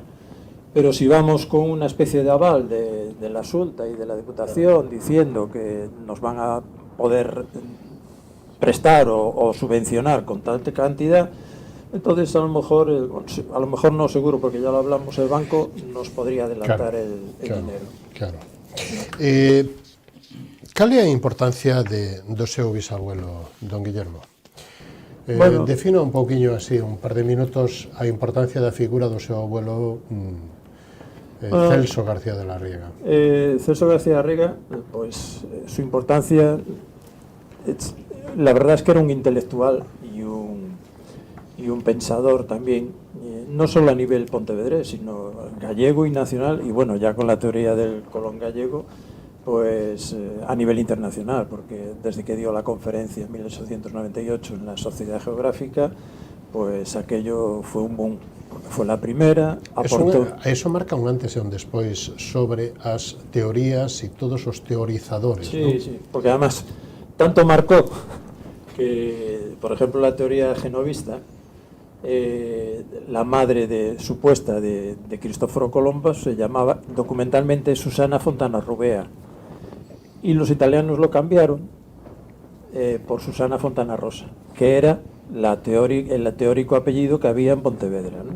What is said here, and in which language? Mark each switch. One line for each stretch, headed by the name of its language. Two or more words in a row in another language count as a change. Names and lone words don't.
Spanish: Pero si vamos con una especie de aval de la Xunta y de la Diputación diciendo que nos van a poder prestar o subvencionar con tal cantidad, entonces a lo mejor no seguro, porque ya lo hablamos, el banco nos podría adelantar el dinero. Claro.
Galician: Cal é a importancia do seu bisabuelo, don Guillermo? Bueno, defino un pouquiño así, un par de minutos, a importancia da figura do seu abuelo Celso García de la Riega.
Spanish: Celso García Arriaga, pues su importancia, la verdad es que era un intelectual y un pensador también, no solo a nivel pontevedrés, sino gallego y nacional, y bueno, ya con la teoría del Colón gallego, pues a nivel internacional, porque desde que dio la conferencia en 1898 en la Sociedad Geográfica, pues aquello fue un boom, porque fue la primera, aportó...
Galician: Eso marca un antes e un despois sobre as teorías e todos os teorizadores,
Spanish: sí, ¿no? Sí, porque además tanto marcó que, por ejemplo, la teoría genovista, la madre supuesta de Cristóforo Colombo se llamaba documentalmente Susana Fontana Rubea, y los italianos lo cambiaron por Susana Fontana Rosa, que era el teórico apellido que había en Pontevedra, ¿no?